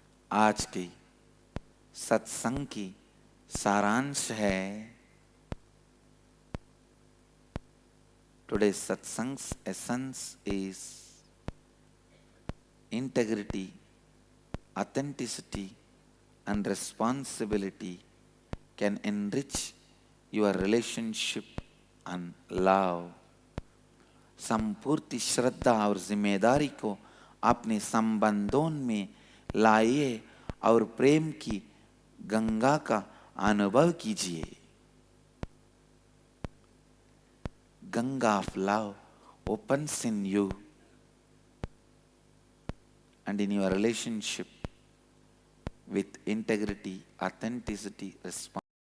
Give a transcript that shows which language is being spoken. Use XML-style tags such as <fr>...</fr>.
<hi>आज की सत्संग की सारांश है,</hi> <en>today's satsang's essence is integrity, authenticity and responsibility can enrich your relationship and love.</en> <hi>संपूर्ण श्रद्धा और जिम्मेदारी को अपने संबंधों में लाइए और प्रेम की गंगा का अनुभव कीजिए.</hi> <en>Ganga of love opens in you and in your relationship with integrity, authenticity, responsibility.</en>